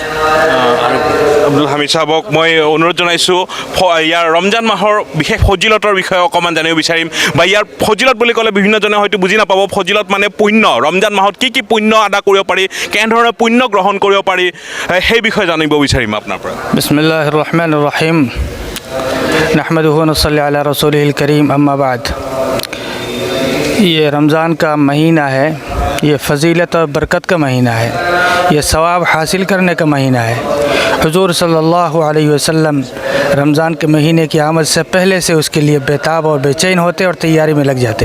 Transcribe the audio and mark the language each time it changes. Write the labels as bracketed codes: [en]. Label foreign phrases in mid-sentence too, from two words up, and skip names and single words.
[as] আব্দুল হামিদ সাহেবক মই অনুৰোধ জনাইছোঁ ইয়াৰ ৰমজান মাহৰ বিশেষ ফজিলতৰ বিষয়ে অকণমান জানিব বিচাৰিম, বা ইয়াৰ ফজিলত বুলি ক'লে বিভিন্নজনে হয়তো বুজি নাপাব। ফজিলত মানে পুণ্য, ৰমজান মাহত কি পুণ্য আদা কৰিব পাৰি, কেনেধৰণে পুণ্য গ্ৰহণ কৰিব পাৰি, সেই বিষয়ে জানিব বিচাৰিম আপোনাৰ পৰা। [ar] بسم الله الرحمن الرحيم. نحمده ونصلي على رسوله الكريم، أما بعد. [ur] یہ رمضان کا مہینہ ہے، یہ فضیلت اور برکت کا مہینہ ہے، یہ ثواب حاصل کرنے کا مہینہ ہے. حضور [ar] صلى الله عليه وسلم [ur] رمضان کے مہینے کی آمد سے پہلے سے اس کے لیے بیتاب اور بیچین ہوتے اور تیاری میں لگ جاتے.